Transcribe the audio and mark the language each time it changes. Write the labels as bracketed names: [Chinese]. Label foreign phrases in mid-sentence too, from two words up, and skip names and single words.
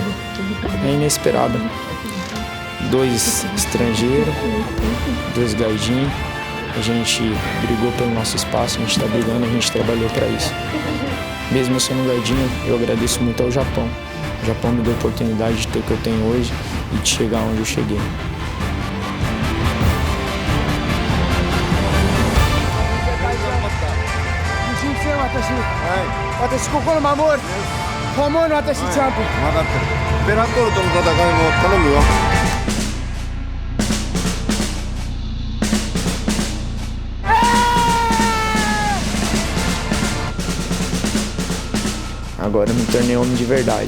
[Portuguese] É inesperada. 2 estrangeiros, 2 gaijin. A gente brigou pelo nosso espaço, a gente está brigando, a gente trabalhou para isso. Mesmo sendo gaijin, eu agradeço muito ao Japão. O Japão me deu a oportunidade de ter o que eu tenho hoje e de chegar onde eu cheguei. [Japanese] 私ここの守る。本物の私チャンピオン。分かってる。ベラトルとの戦いも頼むよ。 [Portuguese] Agora eu me tornei homem de verdade.